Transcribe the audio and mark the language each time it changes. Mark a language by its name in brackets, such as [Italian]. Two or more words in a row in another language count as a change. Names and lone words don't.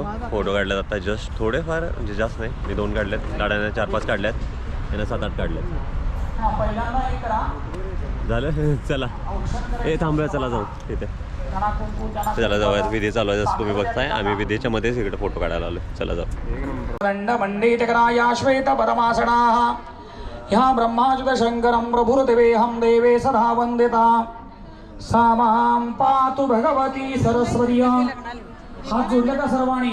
[Marathi] फोटो काढल्यात आता जस्ट थोडेफार, म्हणजे जास्त नाही. मी 2 काढल्यात, गाड्याने 4-5 काढल्यात, यानं 7-8 काढल्यात. झालं. चला थांबूया, चला जाऊ तिथे. चला जाऊयात, विधी चालू आहे जसं तुम्ही बघताय. आम्ही विधीच्या मध्येच इकडे फोटो काढायला आलो. चला जाऊ. [Sanskrit] दंड मंडितकराया श्वेत परमासनाः ह्या ब्रह्माच्युत शंकरं प्रभुर्देवेहं देवे सदा वंदिता सा मां पातु भगवती सरस्वती. [Marathi] हात जोडले का सर्वांनी?